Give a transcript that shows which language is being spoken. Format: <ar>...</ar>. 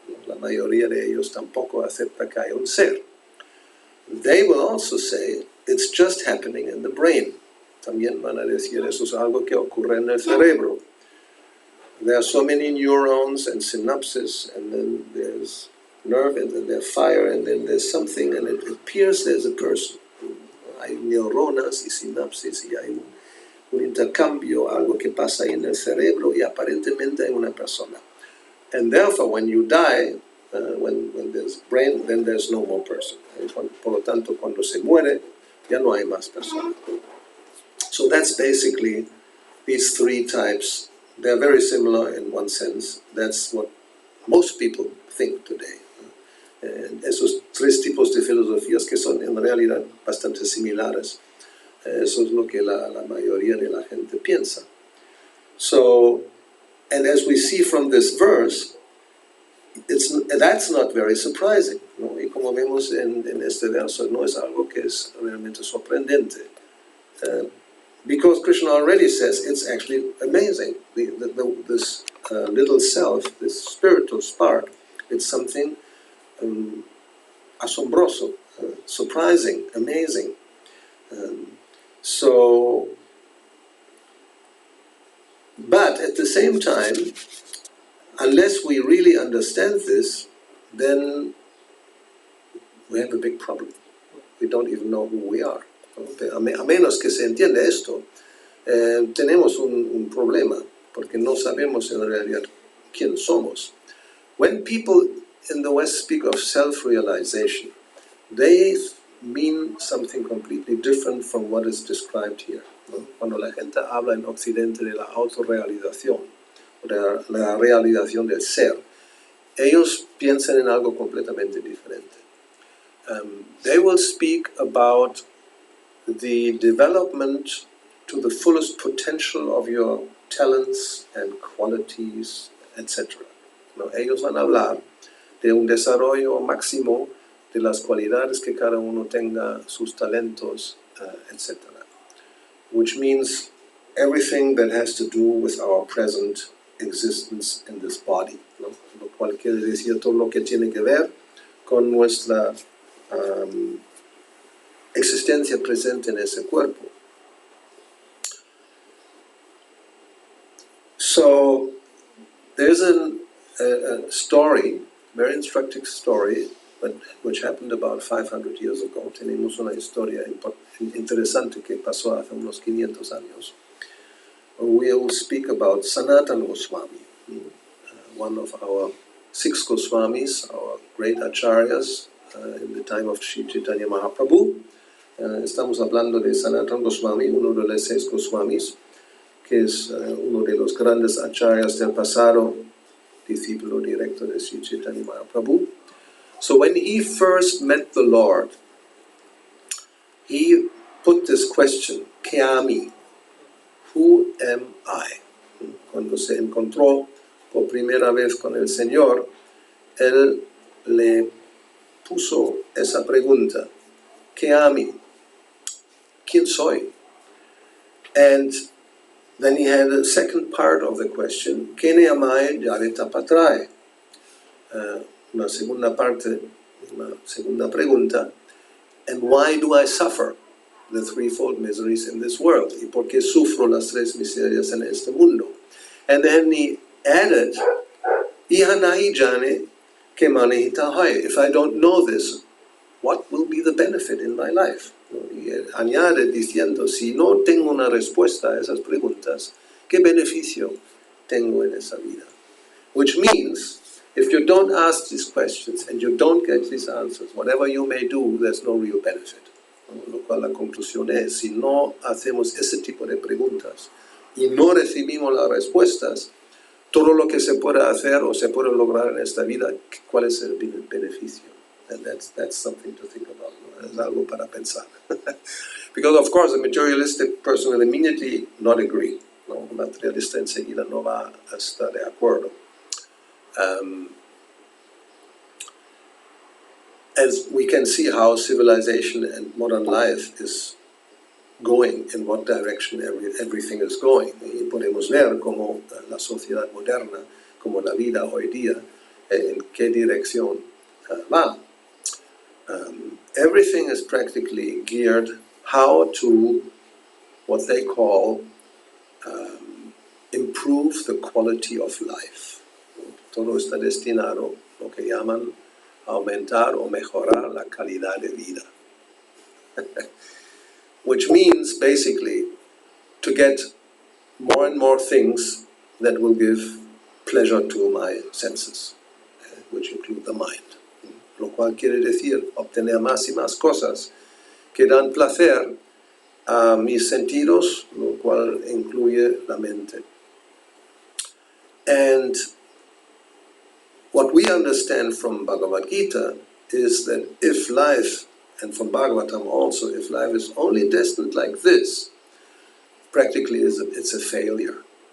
<es>La mayoría de ellos tampoco acepta que hay un ser.</es> <en>They will also say it's just happening in the brain.</en> <es>También van a decir eso es algo que ocurre en el cerebro.</es> <en>There are so many neurons and synapses, and then there's nerve, and then there's fire, and then there's something, and it appears there's a person.</en> <es>Hay neuronas y sinapsis, y hay un intercambio, algo que pasa ahí en el cerebro, y aparentemente hay una persona.</es> <en>And therefore, when you die, when there's brain, then there's no more person. Por lo tanto, cuando se muere, ya no hay más persona. So that's basically these three types. They're very similar in one sense. That's what most people think today.</en> <es>And esos tres tipos de filosofías que son en realidad bastante similares. Eso es lo que la mayoría de la gente piensa.</es> <en>So, and as we see from this verse, that's not very surprising, ¿no?</en> <es>Y como vemos en este verso, no es algo que es realmente sorprendente.</es> <en>Because Krishna already says it's actually amazing. This little self, this spiritual spark, it's something asombroso, surprising, amazing. So, but at the same time, unless we really understand this, then we have a big problem. We don't even know who we are.</en> <es>A menos que se entienda esto, tenemos un problema, porque no sabemos en realidad quién somos.</es> <en>When people in the West speak of self-realization, they mean something completely different from what is described here, ¿no?</en> <es>Cuando la gente habla en Occidente de la autorrealización, o de la realización del ser, ellos piensan en algo completamente diferente.</es> <en>They will speak about the development to the fullest potential of your talents and qualities, etc.</en> <es>¿No? Ellos van a hablar de un desarrollo máximo de las cualidades que cada uno tenga, sus talentos, etc.</es> <en>Which means everything that has to do with our present existence in this body, ¿no?</en> <es>Lo cual quiere decir todo lo que tiene que ver con nuestra existencia presente en ese cuerpo.</es> <en>So there's a story, very instructive story, but which happened about 500 years ago.</en> <es>Tenemos una historia interesante que pasó hace unos 500 años.</es> <en>We'll speak about Sanatana Goswami, one of our 6 Goswamis, our great acharyas in the time of Sri Chaitanya Mahaprabhu.</en> <es>Estamos hablando de Sanatana Goswami, uno de los 6 Goswamis, que es uno de los grandes acharyas del pasado, discípulo directo de Sri Chaitanya Mahaprabhu.</es> <en>So when he first met the Lord, he put this question,</en> <bn>¿Qué ami?</bn> <en>Who am I?</en> <es>Cuando se encontró por primera vez con el Señor, él le puso esa pregunta,</es> <bn>¿Qué ami?</bn> <es>¿Quién soy?</es> <en>And then he had a second part of the question,</en> <bn>¿Quién amai yareta patrai?</bn> <es>Una segunda parte, una segunda pregunta,</es> <en>and why do I suffer the threefold miseries in this world?</en> <es>¿Y por qué sufro las 3 miserias en este mundo?</es> <en>And then he added,</en> <bn>Ihanahi jane ke manehita hai.</bn> <en>If I don't know this, what will be the benefit in my life?</en> <es>Y añade diciendo, si no tengo una respuesta a esas preguntas, ¿qué beneficio tengo en esa vida?</es> <en>Which means, if you don't ask these questions and you don't get these answers, whatever you may do, there's no real benefit.</en> <es>Lo cual la conclusión es, si no hacemos ese tipo de preguntas y no recibimos las respuestas, todo lo que se puede hacer o se puede lograr en esta vida, ¿cuál es el beneficio?</es> <en>And that's something to think about. ¿No?</en> <es>Es algo para pensar.</es> <en>Because of course the materialistic person will immediately not agree. ¿No?</en> <es>Un materialista enseguida no va a estar de acuerdo.</es> <en>As we can see how civilization and modern life is going, in what direction everything is going.</en> <es>Y podemos ver cómo la sociedad moderna, como la vida hoy día, en qué dirección va.</es> <en>Everything is practically geared how to, what they call, improve the quality of life.</en> <es>Todo está destinado, lo que llaman, aumentar o mejorar la calidad de vida.</es> <en>Which means, basically, to get more and more things that will give pleasure to my senses, which include the mind.</en> <es>Lo cual quiere decir obtener más y más cosas que dan placer a mis sentidos, lo cual incluye la mente.</es> <en>And what we understand from Bhagavad Gita is that if life, and from Bhagavatam also, if life is only destined like this, practically it's a failure.</en>